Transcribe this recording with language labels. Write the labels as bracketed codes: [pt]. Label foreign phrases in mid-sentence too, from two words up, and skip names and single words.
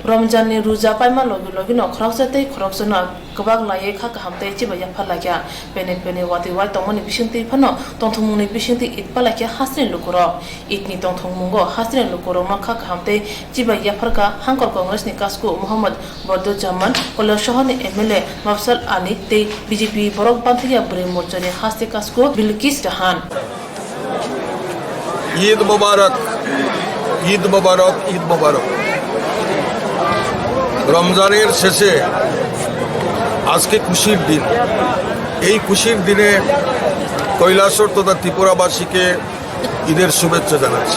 [trp] ramzan ni ruza ma logi logi no khroksate khroksona kobak laye kha ka hamte chiba ya phalakya pene wati wai tongoni bishingti phano tongthongmuni bishingti itpalakya hasrin lukuro itni tongthongmungo hasrin lukuro ma kha ka hamte chiba ya pharka hangkor congress ni kasku mohammad bordo jaman kolo shohani mla mafsal ani te bjp borok bantiya bre morchani haste kasku bilkis jahan [bn] ঈদ মোবারক ঈদ মোবারক ঈদ মোবারক রমজানের শেষে আজকে খুশির দিন। এই খুশির দিনে কৈলাসহর তথা ত্রিপুরাবাসীকে ঈদের শুভেচ্ছা জানাচ্ছি।